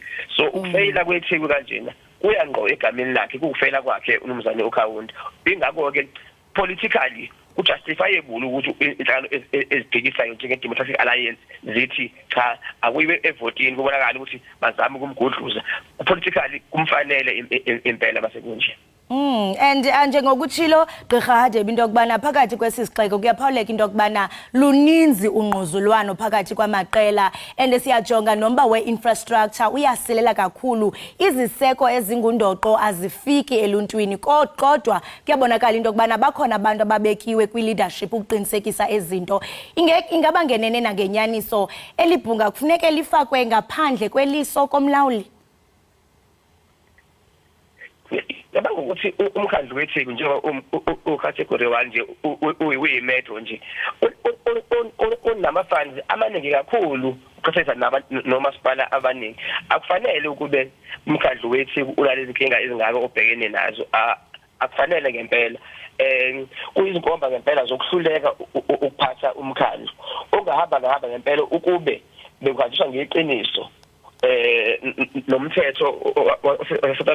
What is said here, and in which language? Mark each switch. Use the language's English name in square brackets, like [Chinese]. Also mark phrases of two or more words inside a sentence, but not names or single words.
[Zulu] So ukufeyila kweThekwini kanjena kuya ngqo egameni lakhe kukufeyila kwakhe uMnumzane uKhawunda ingakho-ke politically kujustifiable ukuthi inhlangano ezibhekisayo njenge-Democratic Alliance zithi cha akuyiwe evotini kubonakala ukuthi bazame ukumgudluza politically kumfanele impela basekunje. [Xhosa] And njengokuthilo Gqirha Hadebe into yokubana phakathi kwesisixeko kuyaphawuleka into yokubana luninzi ungquzulwano phakathi kwamaqela and siyajonga nomba we-infrastructure uyasilela kakhulu iziseko ezingundoqo azifiki eluntwini kodwa kuyabonakala into yokubana bakhona abantu ababekiwe kwi-leadership ukuqinisekisa ezinto ingaba ngenene nangenyaniso elibhunga kufuneka lifakwe ngaphandle kweliso komlawuli. [Zulu] Yaba ukuthi umkhandlu weTheku njengoba ucategory 1 nje uyimetro nje unama funds amaningi kakhulu uqhathanisa nomasipala abaningi akufanele ukube umkhandlu weTheku ulalezi inkinga ezingaka obhekene nazo akufanele ngempela kuyizinkomba ngempela zokuhluleka ukuphatha umkhandlu ongahamba ngempela ukube bekwaziwa ngeqiniso nomthetho wa South